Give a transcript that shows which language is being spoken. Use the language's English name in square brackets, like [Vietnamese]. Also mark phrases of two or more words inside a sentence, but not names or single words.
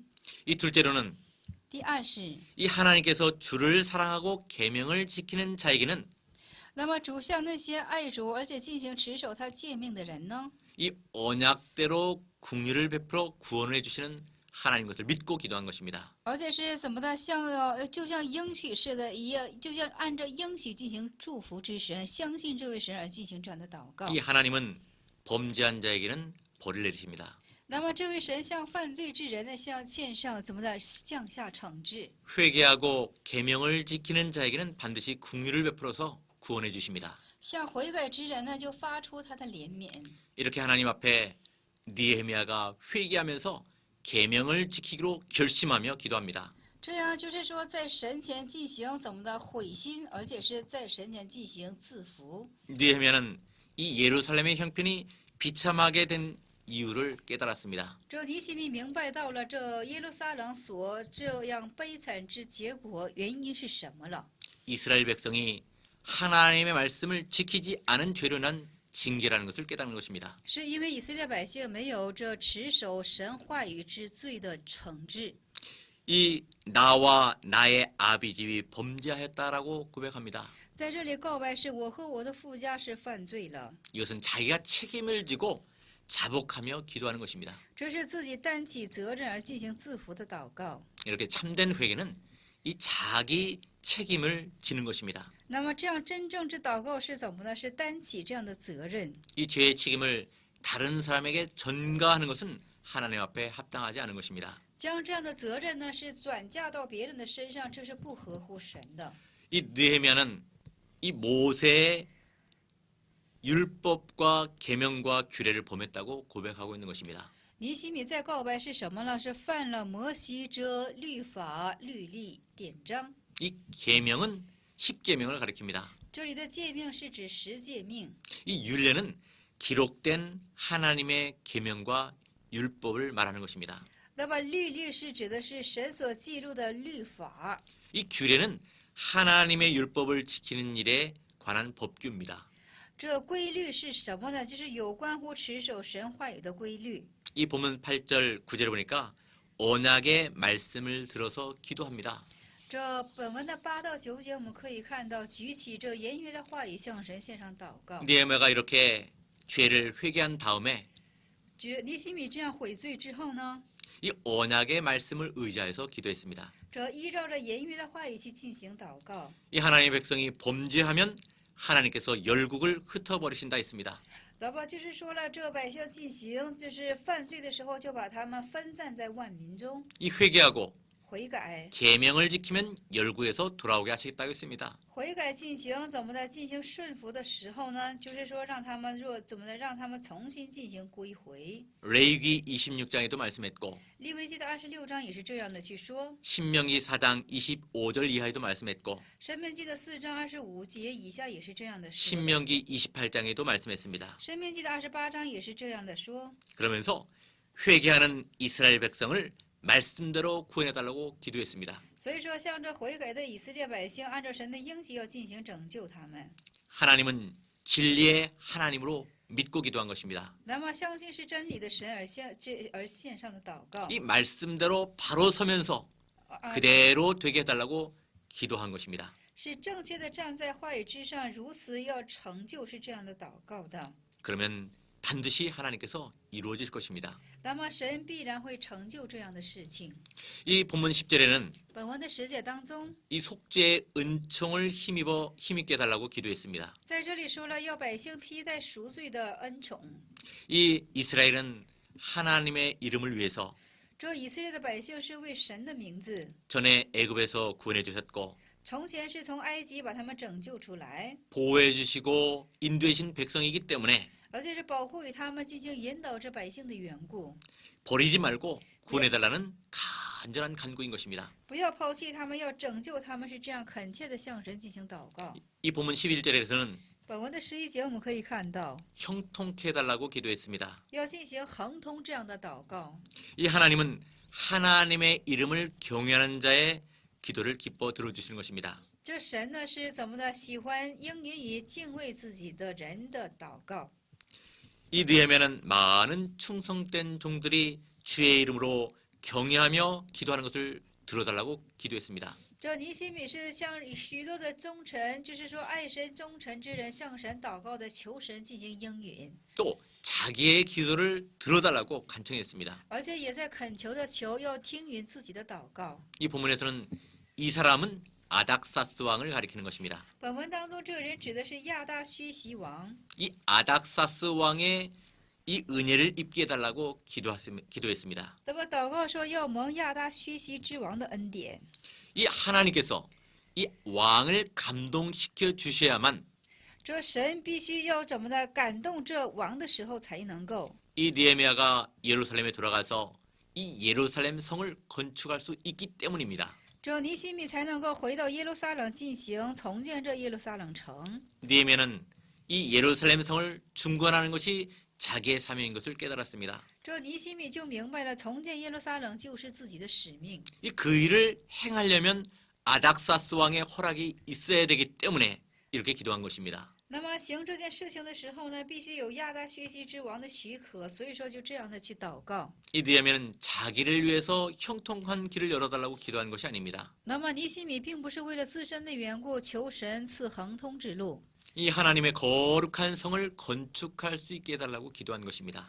[Korean] 이 둘째로는 [Chinese] 第二是， [Korean] 이 하나님께서 주를 사랑하고 계명을 지키는 자에게는 [Chinese] 那么主向那些爱主而且进行持守他诫命的人呢， [Korean] 이 언약대로 긍휼을 베풀어 구원을 해주시는 하나님 것을 믿고 기도한 것입니다. [Chinese] 而且是怎么的，就像应许似的一样，就像按照应许进行祝福之神，相信这位神而进行这样的祷告。 [Korean] 이 하나님은 범죄한 자에게는 벌을 내리십니다. [Chinese] 那么这位神向犯罪之人呢，向线上怎么的降下惩治？ [Korean] 회개하고 계명을 지키는 자에게는 반드시 긍휼을 베풀어서 구원해 주십니다. [Chinese] 向悔改之人呢，就发出他的怜悯。 [Korean] 이렇게 하나님 앞에 느헤미야가 회개하면서 계명을 지키기로 결심하며 기도합니다. [Chinese] 这样就是说，在神前进行怎么的悔心，而且是在神前进行自服。 [Korean] 느헤미야는 이 예루살렘의 형편이 비참하게 된 이유를 깨달았습니다. [Chinese] 这尼希米明白到了这耶路撒冷所这样悲惨之结果原因是什么了。 [Korean] 이스라엘 백성이 하나님의 말씀을 지키지 않은 죄로 인한 징계라는 것을 깨닫는 것입니다. [Chinese] 是因为以色列百姓没有这持守神话语之罪的惩治。 [Korean] 이 나와 나의 아비집이 범죄하였다라고 고백합니다. [Chinese] 在这里告白是我和我的父家是犯罪了， [Korean] 이것은 자기가 책임을 지고 자복하며 기도하는 것입니다. [Chinese] 这是自己担起责任而进行自服的祷告。 [Korean] 이렇게 참된 회개는 이 자기 책임을 지는 것입니다. [Chinese] 那么这样真正之祷告是怎么呢？是担起这样的责任。 [Korean] 이 죄의 책임을 다른 사람에게 전가하는 것은 하나님 앞에 합당하지 않은 것입니다. [Chinese] 将这样的责任呢，是转嫁到别人的身上，这是不合乎神的。 [Korean] 이 느헤미야는 이 모세의 율법과 계명과 규례를 범했다고 고백하고 있는 것입니다. [Chinese] 尼希米在告白是什么呢？是犯了摩西之律法、律例、典章。 [Korean] 이 계명은 10계명을 가리킵니다. [Chinese] 这里的诫命是指十诫命， [Korean] 이 율례는 기록된 하나님의 계명과 율법을 말하는 것입니다. [Chinese] 那么律例是指的是神所记录的律法， [Korean] 이 규례는 하나님의 율법을 지키는 일에 관한 법규입니다. [Chinese] 这规律是什么呢？就是有关乎持守神话语的规律。 [Korean] 이 본문 8절 9절에 보니까 언약의 말씀을 들어서 기도합니다. [Chinese] 这本文的8到9节，我们可以看到，举起这言约的话语向神献上祷告。 [Korean] 느헤미야가 이렇게 죄를 회개한 다음에 [Chinese] 尼希米这样悔罪之后呢， [Korean] 이 언약의 말씀을 의지해서 기도했습니다. [Chinese] 这依照着言约的话语去进行祷告。 [Korean] 이 하나님의 백성이 범죄하면 하나님께서 열국을 흩어버리신다 했습니다. [Chinese] 那么就是说了，这百姓进行就是犯罪的时候，就把他们分散在万民中， [Korean] 이 회개하고 [Chinese] 悔改， [Korean] 계명을 지키면 열국에서 돌아오게 하시겠다고 했습니다. [Chinese] 悔改进行怎么的进行顺服的时候呢？就是说让他们怎么的让他们重新进行归回。 [Korean] 레위기 26장에도 말씀했고 [Chinese] 利未记的26章也是这样的去说， [Korean] 신명기 4장 25절 이하에도 말씀했고 [Chinese] 申命记的4章25节以下也是这样的说， [Korean] 신명기 28장에도 말씀했습니다. [Chinese] 申命记的28章也是这样的说。 [Korean] 그러면서 회개하는 이스라엘 백성을 말씀대로 구원해달라고 기도했습니다. [Chinese] 所以说，向着悔改的以色列百姓，按照神的应许要进行拯救他们。 [Korean] 하나님은 진리의 하나님으로 믿고 기도한 것입니다. [Chinese] 那么，相信是真理的神而献上的祷告， [Korean] 이 말씀대로 바로 서면서 啊 그대로 되게 해달라고 기도한 것입니다. [Chinese] 是正确的站在话语之上，如此要成就，是这样的祷告的。 [Korean] 그러면 반드시 하나님께서 이루어질 것입니다. [Chinese] 那么，神必然会成就这样的事情。 [Korean] 이 본문 10절에는 [Chinese] 本文的10节当中， [Korean] 이 속죄의 은총을 힘입게 해달라고 기도했습니다. [Chinese] 在这里说了，要百姓披戴赎罪的恩宠。 [Korean] 이 이스라엘은 하나님의 이름을 위해서 [Chinese] 这以色列的百姓是为神的名字， [Korean] 전에 애굽에서 구원해 주셨고 [Chinese] 从前是从埃及把他们拯救出来， [Korean] 보호해 주시고 인도해 주신 백성이기 때문에 [Chinese] 而且是保护与他们进行引导这百姓的缘故。 [Korean] 버리지 말고 구원해 달라는 간절한 간구인 것입니다. [Chinese] 不要抛弃他们，要拯救他们，是这样恳切的向神进行祷告。 [Korean] 이 본문 11절에서는 [Chinese] 本文的11节我们可以看到， [Korean] 형통케 해달라고 기도했습니다. [Chinese] 要进行恒通这样的祷告。 [Korean] 이 하나님은 하나님의 이름을 경외하는 자의 기도를 기뻐 들어주시는 것입니다. [Chinese] 这神呢是怎么的？喜欢应允于敬畏自己的人的祷告。 [Korean] 이 느헤미야는 많은 충성된 종들이 주의 이름으로 경외하며 기도하는 것을 들어달라고 기도했습니다. [Chinese] 这尼希米是向许多的忠臣，就是说爱神忠臣之人向神祷告的，求神进行应允， [Korean] 또 자기의 기도를 들어달라고 간청했습니다. [Chinese] 而且也在恳求的求要听允自己的祷告。 [Korean] 이 본문에서는 이 사람은 아닥사스 왕을 가리키는 것입니다. [Chinese] 本文当中，这个人指的是亚大薛西王。 [Korean] 이 아닥사스 왕의 이 은혜를 입게 해달라고 기도했습니다. [Chinese] 那么祷告说要蒙亚大薛西之王的恩典。 [Korean] 이 하나님께서 이 왕을 감동시켜 주셔야만 [Chinese] 这神必须要怎么的感动这王的时候才能够， [Korean] 이 느헤미야가 예루살렘에 돌아가서 이 예루살렘 성을 건축할 수 있기 때문입니다. [Chinese] 这尼希米才能够回到耶路撒冷进行重建这耶路撒冷城。 [Korean] 느헤미야는 이 예루살렘 성을 중건하는 것이 자기의 사명인 것을 깨달았습니다. [Chinese] 这尼希米就明白了，重建耶路撒冷就是自己的使命。 [Korean] 이 그 일을 행하려면 아닥사스 왕의 허락이 있어야 되기 때문에 이렇게 기도한 것입니다. [Chinese] 那么行这件事情的时候呢，必须有亚大薛西之王的许可，所以说就这样的去祷告。 [Korean] 이 느헤미야는 자기를 위해서 형통한 길을 열어달라고 기도한 것이 아닙니다. [Chinese] 那么尼希米并不是为了自身的缘故求神赐亨通之路， [Korean] 이 하나님의 거룩한 성을 건축할 수 있게 해달라고 기도한 것입니다.